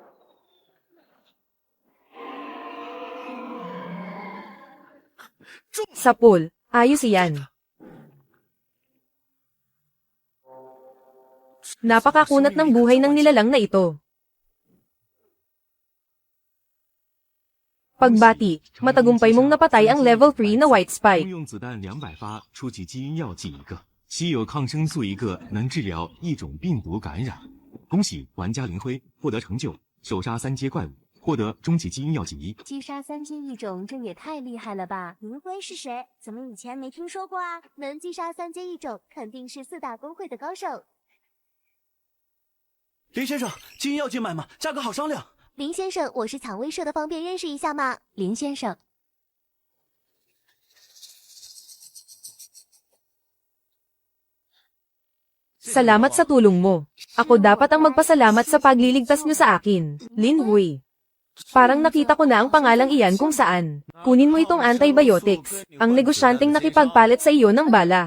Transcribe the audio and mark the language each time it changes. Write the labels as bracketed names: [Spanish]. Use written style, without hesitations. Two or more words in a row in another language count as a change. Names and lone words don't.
[Filipino] Sa pool, ayos iyan. Napakakunat ng buhay ng nilalang na ito. Pagbati, matagumpay mong napatay ang level 3 na White [Chinese] 通 [Filipino] Spike. [Chinese] 用子弹200发，初级基因药剂1个，稀有抗生素1个，能治疗一种病毒感染。恭喜玩家林辉获得成就，手杀3阶怪物，获得终极基因药剂1。击杀3阶一种，这也太厉害了吧！林辉是谁？怎么以前没听说过啊？能击杀3阶一种，肯定是4大公会的高手。林先生，基因药剂买吗？价格好商量。林先生，我是蔷薇社的，方便认识一下吗？林先生， [Filipino] Salamat sa tulong mo. Ako dapat ang magpasalamat sa pagliligtas niyo sa akin. Lin Hui. Parang nakita ko na ang pangalang iyan kung saan. Kunin mo itong antibiotics. Ang negosyanteng nakipagpalit sa iyo ng bala.